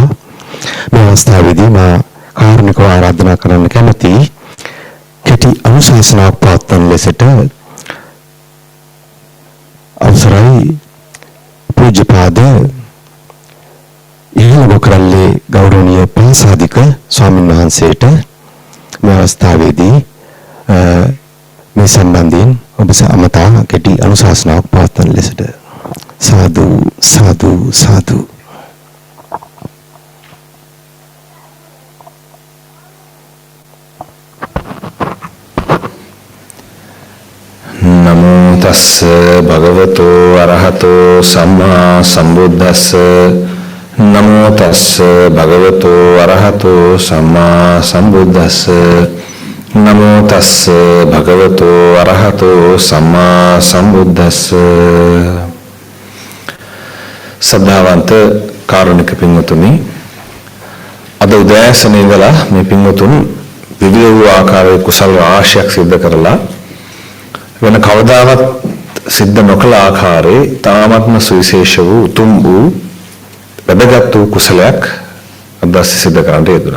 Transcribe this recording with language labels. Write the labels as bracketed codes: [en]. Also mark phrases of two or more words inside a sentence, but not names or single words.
[si] මේ අවස්ථාවේදී මා කාරුණිකව ආරාධනා කරන්න කැමැතියි කෙටි අනුශාසනාවක් පවත්වන ලෙසට අවසරයි පූජ්‍යපාද ඉහළම කරල්ලේ ගෞරවනීය පාසාදික ස්වාමීන් වහන්සේට මේ අවස්ථාවේදී මේ සම්බන්ධයෙන් ඔබ සමතා කෙටි අනුශාසනාවක් පවත්වන ලෙසට සාදු සාදු සාදු. [pi] නමෝ තස්ස භගවතෝ අරහතෝ සම්මා සම්බුද්දස්ස නමෝ තස්ස භගවතෝ අරහතෝ සම්මා සම්බුද්දස්ස නමෝ තස්ස භගවතෝ අරහතෝ සම්මා සම්බුද්දස්ස. [si] සද්ධාවන්ත කාරුණික පින්වතුනි, අද උදෑසන ඉඳලා මේ පින්වතුන් විවිධ වූ ආකාරයේ කුසල රාශියක් සිද්ධ කරලා වෙන කවදාවත් සිද්ධ නොකළ ආකාරයේ තාමත්ම සුවිශේෂ වූ උතුම් වූ වැදගත් වූ කුසලයක් අදස් සිද්ධ කරන්නට යෙදුණා.